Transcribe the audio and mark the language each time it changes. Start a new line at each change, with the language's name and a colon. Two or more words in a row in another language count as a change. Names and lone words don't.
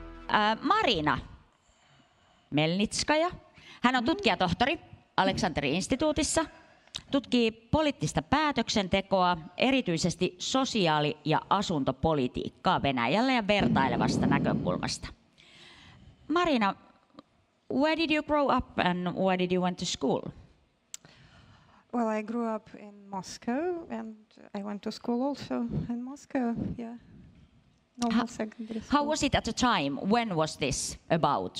Finnish: Marina Khmelnitskaya. Hän on tutkijatohtori Aleksanterin instituutissa. Tutkii poliittista päätöksentekoa, erityisesti sosiaali- ja asuntopolitiikkaa Venäjällä ja vertailevasta näkökulmasta.
English: Marina, where did you grow up and where did you went to school? Well, I grew up in Moscow and I went to school also in Moscow, yeah. Normal secondary school. How was it at the time? When was this about?